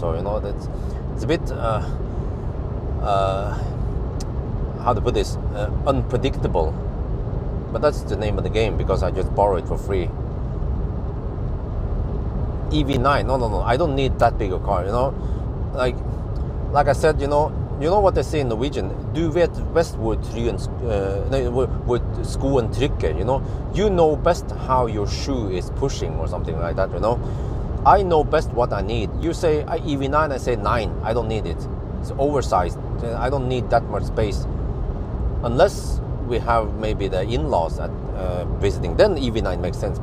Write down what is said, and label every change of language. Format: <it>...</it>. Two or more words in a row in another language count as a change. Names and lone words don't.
<en>So, you know, it's a bit, how to put this, unpredictable. But that's the name of the game, because I just borrow it for free. EV9, no, I don't need that big a car, you know. Like I said, you know what they say in Norwegian,</en> <no>du vet best hvor skoen trykker,</no> <en>you know. You know best how your shoe is pushing, or something like that, you know. I know best what I need. You say EV9, I say 9, I don't need it. It's oversized, I don't need that much space. Unless we have maybe the in-laws at visiting, then EV9 makes sense.</en>